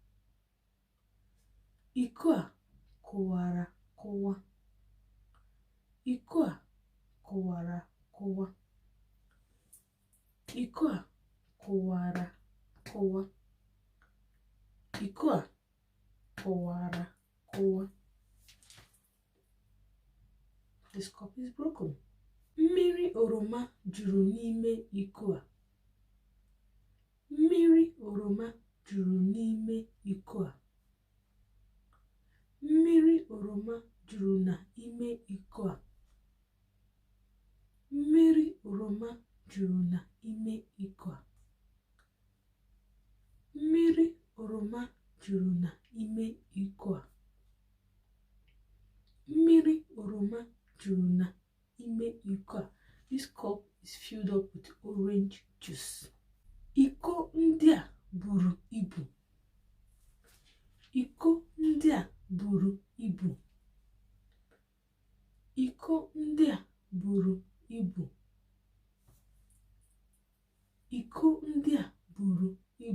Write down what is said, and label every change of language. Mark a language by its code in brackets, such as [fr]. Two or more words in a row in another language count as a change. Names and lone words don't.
[ig] Iko a kụwara akụwa. Iko a kụwara akụwa. Iko a kụwara akụwa. Iko a kụwara akụwa. [en] This cup is broken. [ig] Mmiri oroma juru n'ime iko a. Mmiri oroma juru n'ime iko a. Mmiri oroma juru n'ime iko a. Mmiri oroma juru n'ime iko a. Mmiri oroma juru n'ime iko a. Mmiri oroma juru n'ime iko a. [en] This cup is filled up with orange juice. [ig] Iko ndị a buru ibu. Iko ndị a buru ibu. Iko ndị a buru ibu. Iko ndị a buru